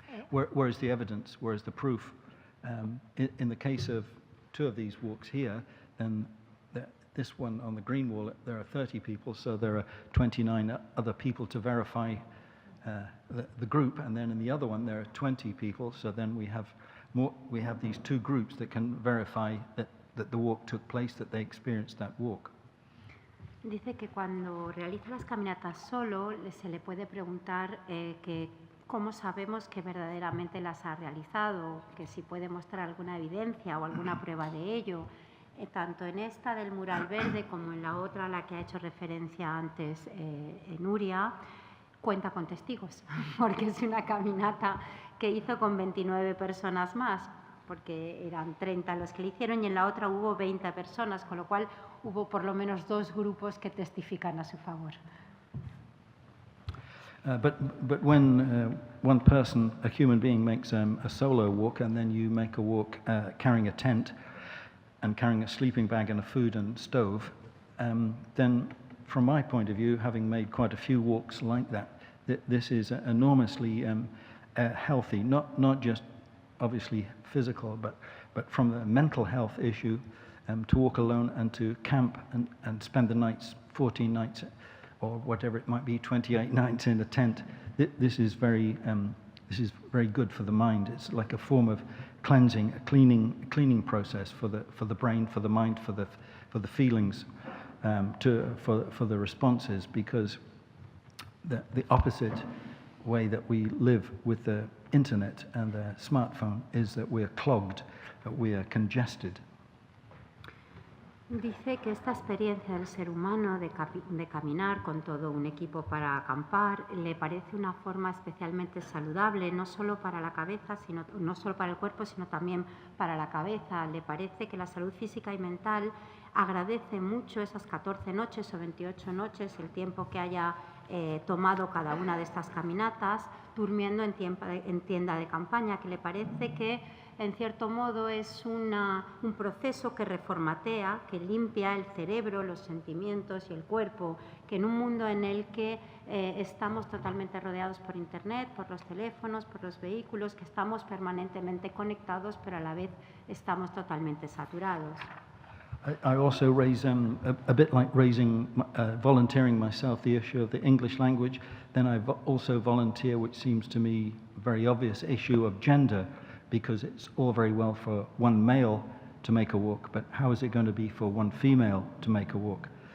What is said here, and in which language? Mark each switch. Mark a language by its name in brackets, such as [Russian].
[English] Where's the evidence? Where's the proof? In the case of two of these walks here, then this one on the green wall, there are 30 people, so there are 29 other people to verify the group, and then in the other one there are 20 people, so then we have these two groups that can verify that the walk took place, that they experienced that walk. [Spanish] Dice que cuando realiza las caminatas solo se le puede preguntar que cómo sabemos que verdaderamente las ha realizado, que si puede mostrar alguna evidencia o alguna prueba de ello. Tanto en esta del mural verde como en la otra a la que ha hecho referencia antes Nuria, cuenta con testigos, porque es una caminata que hizo con 29 personas más. porque eran 30 los que lo hicieron, y en la otra hubo 20 personas, con lo cual hubo por lo menos 2 grupos que testifican a su favor. [English] But when one person, a human being, makes a solo walk, and then you make a walk carrying a tent and carrying a sleeping bag and a food and stove, then from my point of view, having made quite a few walks like that, this is enormously healthy, not just obviously physical, but from the mental health issue, to walk alone and to camp and spend the nights, 14 nights, or whatever it might be, 28 nights in a tent. This is very good for the mind. It's like a form of cleansing, a cleaning process for the brain, for the mind, for the feelings, for the responses, because the opposite way that we live with the internet and the smartphone is that we're clogged, that we are congested. [Spanish] Dice que esta experiencia del ser humano de caminar con todo un equipo para acampar le parece una forma especialmente saludable, no solo para la cabeza, no solo para el cuerpo, sino también para la cabeza. Le parece que la salud física y mental agradece mucho esas 14 noches o 28 noches, el tiempo que haya tomado cada una de estas caminatas, durmiendo en tienda de campaña, que le parece que en cierto modo es un proceso que reformatea, que limpia el cerebro, los sentimientos y el cuerpo, que en un mundo en el que estamos totalmente rodeados por Internet, por los teléfonos, por los vehículos, que estamos permanentemente conectados, pero a la vez estamos totalmente saturados. [English] I also raise, a bit like volunteering myself, the issue of the English language. Then I also volunteer, which seems to me a very obvious issue of gender, because it's all very well for one male to make a walk, but how is it going to be for one female to make a walk?